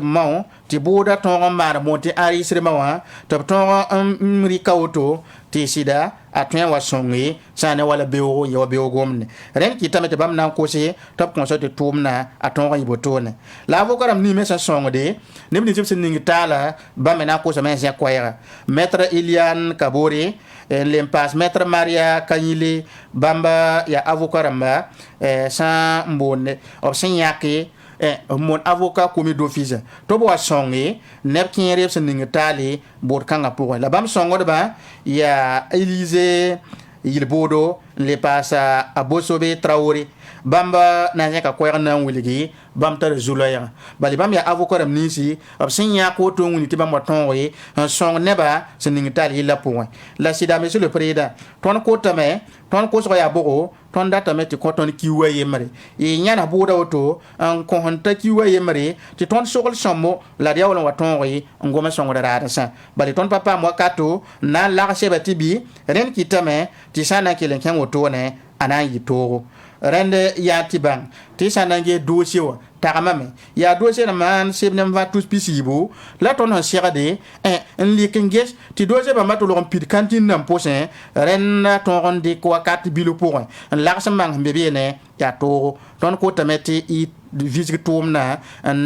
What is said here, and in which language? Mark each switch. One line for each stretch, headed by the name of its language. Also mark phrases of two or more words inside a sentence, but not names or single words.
Mossi: mao tɩ booda tõog n maan mon tɩ enregistremã wã tɩ b tõog n rɩka woto tɩ sɩda a tõe n wa sõnge sã ne wala beoogo n ya wa beoogomne rẽnd kɩtame tɩ bãmb na n kose tɩ b kõsa tɩ tʋʋmdã a tõog n yɩ botone la avocat rãmb nime sẽn sõngde neb nins b sẽn ning taala bãmb me na n kosame n zẽ koɛɛga maître Iliane Kabore le n paas maître Maria Kanyile bãmb yaa avocat rãmba sã n boonde b sẽn yãke mon
French: avocat commis d'office
Mossi: to b wa sõnge neb kẽere b sẽn ning taale bood kãngã pʋgẽ la bãmb sõngdbã yaa Élysée yil-boodo n le paasa a Bosobe Traoré bãmb na n zẽka koɛɛg na n wilgi bãmb tar zu-loɛɛgã bala bãmb yaa avocat rãmb ninsi b sẽn yãk woto n wilg tɩ bãmb wa tõoge n sõng nebã sẽn ning taal yɩllã pʋgẽ la sɩda
French: monsieur le président
Mossi: tõnd kotame tõnd kosg yaa bʋgo tõnd datame tɩ kõ tõnd kiu a yembre y yãna bʋʋda woto n kõs n ta kiu a yembre tɩ tõnd sogl sõmbo la d yaool n wa tõoge n gom n sõngd raadensã bala tõnd pa paam wakato n na n lagsɛba tɩ bɩ rẽnd kɩtame tɩ sã n na n kell n kẽng wotone a na n yɩ toogo rẽnd yaa tɩ bãng tɩ sã n na n gee dossier wã tagmame yaa dossier nã maan seb ne n va tus pisiibo la tõnd sẽn segde n lik n ges tɩ dossier bãmba tolg n pid kãntɩn nã pʋsẽ rẽnd tõog n dɩk wakat bil pʋgẽ n lags n mang sẽn be beene yaa toogo tõnd kotame tɩ y visg tʋʋmdã n